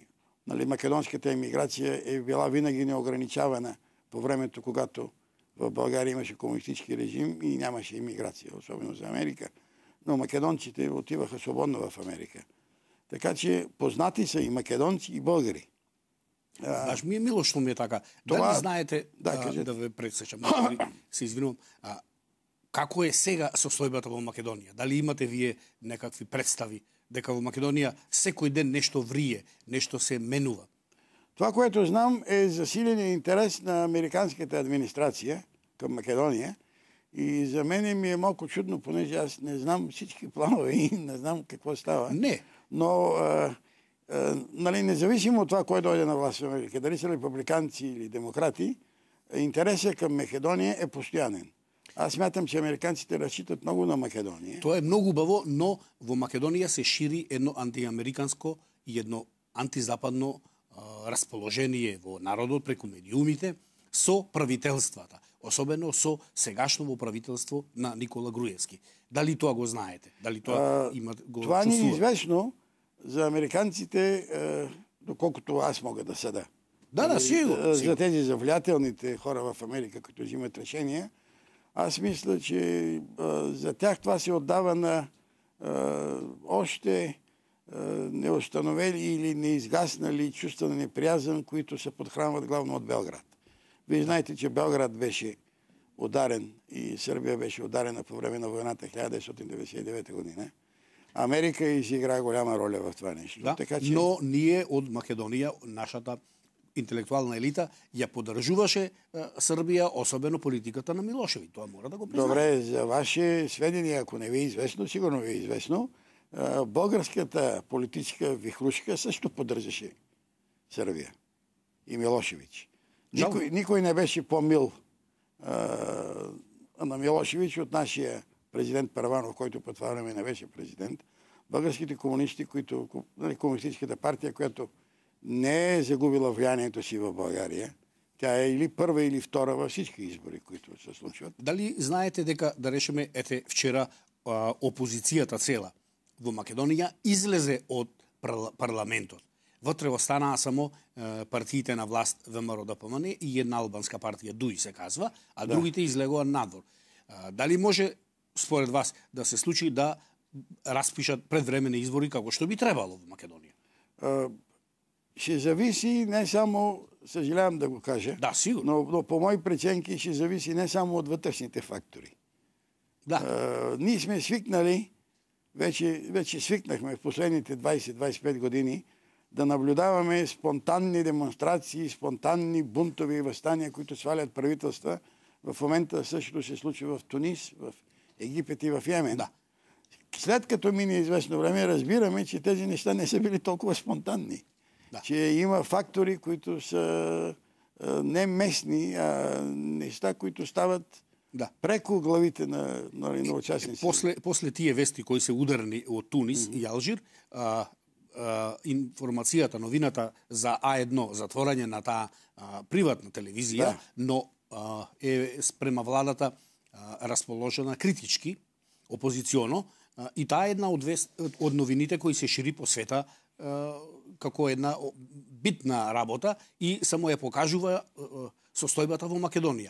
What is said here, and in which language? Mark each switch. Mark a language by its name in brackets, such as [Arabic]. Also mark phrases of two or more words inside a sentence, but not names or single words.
[Bulgarian] Македонската емиграция е била винаги неограничавана по времето, когато в България имаше комунистически режим и нямаше емиграция, особено за Америка. Но македонците отиваха свободно в Америка. Така че познати са и македонци, и българи. [Macedonian] Баш ми е мило што ми е така. Дали знаете, да ве пресечам, се извинувам, како е сега состојбата во Македонија? Дали имате вие некакви представи дека во Македонија секој ден нешто врие, нешто се менува? [Bulgarian] Това, което знам, е засиления интерес на американската администрация към Македония. И за мен ми е малко чудно, понеже аз не знам всички планове и не знам какво става. Не. Но независимо от това, кой дойде на власт в Америка, дали са републиканци или демократи, интересът към Македония е постоянен. Аз смятам, че американците разчитат много на Македония. [Macedonian] Тоа е многу убаво, но во Македонија се шири едно антиамериканско и едно антизападно расположение во народот преку медиумите со правителствата, особено со сегашно правителство на Никола Груевски. Дали тоа го знаете? Дали тоа го [Bulgarian] това [Macedonian] чувствува? [Bulgarian] ни е известно за американците, доколкото аз мога да съда. Сигурно. За тези завлиятелните хора в Америка, които взимат решения, аз мисля, че за тях това се отдава на още неустановели или неизгаснали чувства на неприязън, които се подхранват главно от Белград. Вие знаете, че Белград беше ударен и Сърбия беше ударена по време на войната 1999 година. Америка изигра голяма роля в това нещо. Да, така, че... [Macedonian] но ние от Македонија, нашата интелектуална елита, ја поддржуваше Србија, особено политиката на Милошевиќ. Тоа мора да го признаем. [Bulgarian] Добре, за ваше сведение, ако не ви е известно, сигурно ви е известно, българската политическа вихрушка също поддържаше Сърбия и Милошевиќ. Никой не беше по-мил на Милошевиќ от нашия президент Първанов, който по това време не беше президент. Българските комунисти, комунистическата партия, която не е загубила влиянието си в България, тя е или първа, или втора във всички избори, които се случват. [Macedonian] Дали знаете дека, да решиме, вчера опозицијата цела во Македонија излезе од парламентот. Вътре останаа само партиите на власт ВМРО ДПМН и една албанска партија ДУИ се казва, а другите излегоа надвор. Дали може според вас да се случи да распишат предвременни избори како што би требало во Македонија? [Bulgarian] Ще зависи не само, съжалявам да го кажа, да, сигурно. но по мои преценки ще зависи не само от вътрешните фактори. Ние сме свикнали, вече свикнахме в последните 20-25 години да наблюдаваме спонтанни демонстрации, спонтанни бунтови въстания, които свалят правителства. В момента същото се случва в Тунис, в Египет и в Йемен. Да. След като мине известно време, разбираме, че тези неща не са били толкова спонтанни. Да. Че има фактори, които са не местни, а неща, които стават Да. [Macedonian] Преку главите на учасници. После тие вести кои се ударни од Тунис и Алжир, информацијата, новината за А1, затворање на таа приватна телевизија, но е спрема владата расположена критички, опозиционо, и таа е една од новините кои се шири по света како една битна работа и само ја покажува состојбата во Македонија.